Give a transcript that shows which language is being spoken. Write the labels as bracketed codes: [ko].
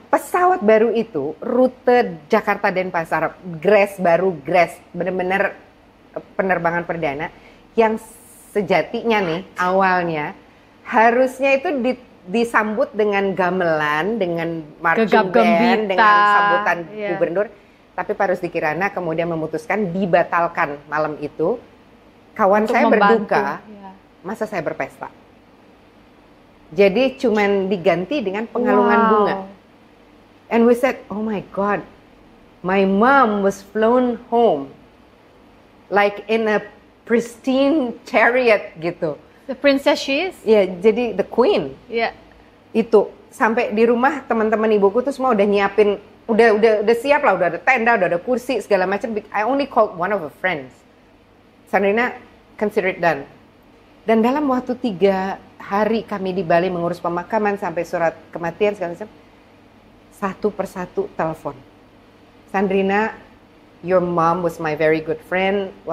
[id] Pesawat baru itu rute Jakarta Denpasar, Grace, benar-benar penerbangan perdana yang sejatinya nih awalnya harusnya itu disambut dengan gamelan, dengan marching band, dengan sambutan gubernur. Tapi Pak Rusdi Kirana kemudian memutuskan dibatalkan malam itu. Kawan untuk saya membantu. berduka, masa saya berpesta. Jadi cuman diganti dengan pengalungan bunga. [en] And we said, oh my God, my mom was flown home like in a pristine chariot gitu. The princess she is. [id] Ya, jadi [en] the queen. [id] Ya. Itu sampai di rumah teman-teman ibuku tuh semua udah nyiapin, udah siap lah, udah ada tenda, udah ada kursi segala macam. [en] I only called one of her friends. [id] Sandrina, [en] consider it done. [id] Dan dalam waktu 3 hari kami di Bali mengurus pemakaman sampai surat kematian segala macam, satu persatu telepon. [en] Sandrina, your mom was my very good friend.